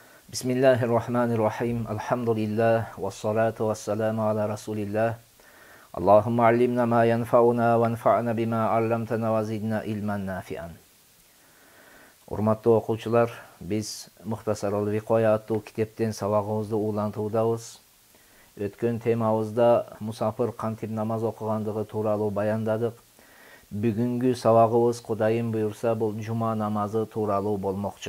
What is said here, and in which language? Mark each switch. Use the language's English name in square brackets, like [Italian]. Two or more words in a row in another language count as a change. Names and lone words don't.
[Arabic] بسم الله الرحمن الرحيم. الحمد لله والصلاة والسلام على رسول الله. اللهم علمنا ما ينفعنا وانفعنا بما علمتنا وزدنا علما نافعا. [Kyrgyz] Урматтуу окуучулар, биз Мухтасарул Викоя аттуу китептен сабагыбызды улантуудабыз. Өткөн темабызда мусафир кантип намаз окугандыгы тууралуу баяндадык. Бүгүнкү сабагыбыз Кудайым буйрса бул жума намазы тууралуу болмокчу.